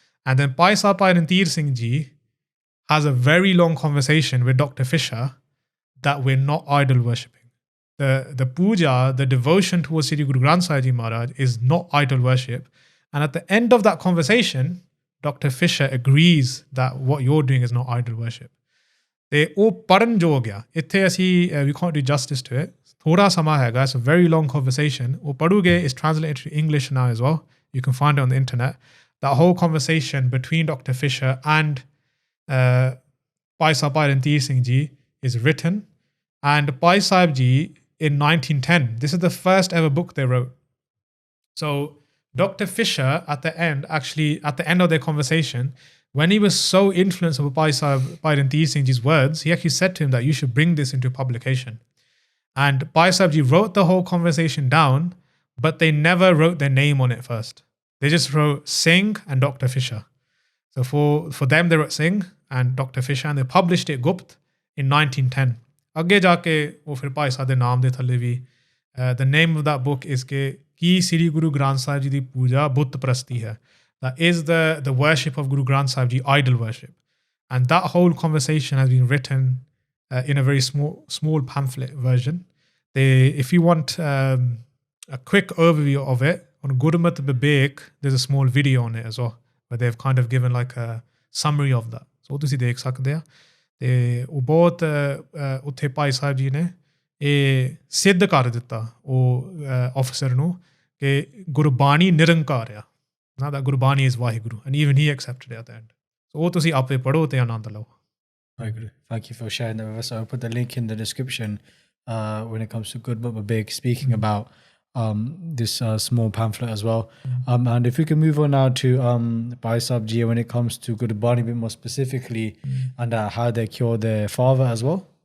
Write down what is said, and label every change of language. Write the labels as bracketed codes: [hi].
[en] And then Bhai Sahib Bhai Randhir Singh Ji has a very long conversation with Dr. Fisher that we're not idol worshipping. The puja, the devotion towards Sri Guru Granth Sahib Ji Maharaj is not idol worship. And at the end of that conversation, Dr. Fisher agrees that what you're doing is not idol worship. [pa] ਤੇ ਉਹ ਪੜਨ ਜੋ ਹੋ ਗਿਆ ਇੱਥੇ ਅਸੀਂ [en] we can't do justice to it. [pa] ਥੋੜਾ ਸਮਾਂ ਹੈਗਾ, [en] it's a very long conversation. [pa] ਉਹ ਪੜੂਗੇ, [en] is translated to English now as well. You can find it on the internet. That whole conversation between Dr. Fisher and Bhai Sahib Bhai Randhir Singh Ji is written. And Bhai Sahib Ji in 1910, this is the first ever book they wrote. So Dr. Fisher at the end of their conversation, when he was so influenced by Bhai Sahib Bhai Randhir Singh Ji's words, he actually said to him that you should bring this into publication. And Bhai Sahib Ji wrote the whole conversation down, but they never wrote their name on it first. They just wrote Singh and Dr. Fisher. So for them, they wrote Singh and Dr. [pa] Fisher, [en] and they published it Gupt in 1910. [pa] ਅੱਗੇ ਜਾ ਕੇ ਉਹ ਫਿਰ ਭਾਈ ਸਾਹਿਬ ਦੇ ਨਾਮ ਦੇ ਥੱਲੇ ਵੀ [en] The name of that book is Ki Sri Guru Granth Sahib Ji Di Puja Bhut Prasti Hai. That is the worship of Guru Granth Sahib Ji, idol worship. And that whole conversation has been written in a very small pamphlet version. If you want a quick overview of it, on Gurmukh Bibek, there's a small video on it as well, where they've kind of given like a summary of that. [pa] So ਉਹ ਤੁਸੀਂ ਦੇਖ ਸਕਦੇ ਆ ਤੇ ਉਹ ਬਹੁਤ ਉੱਥੇ ਭਾਈ ਸਾਹਿਬ ਜੀ ਨੇ ਇਹ ਸਿੱਧ ਕਰ ਦਿੱਤਾ ਉਹ ਆਫਿਸਰ ਨੂੰ ਕਿ ਗੁਰਬਾਣੀ ਨਿਰੰਕਾਰ ਆ ਨਾ [en] that Gurbani is Vaheguru, and even he accepted it at the end. [pa] So ਉਹ ਤੁਸੀਂ ਆਪੇ ਪੜੋ ਤੇ ਆਨੰਦ ਲਓ. Vaheguru. [en] Thank you for sharing that with us. I'll put the link in the description when it comes to Gurmukh Bibek speaking about this small pamphlet as well. And if we can move on now to Bhai Sahib Ji when it comes to Gurbani a bit more specifically and how they cured their father as well.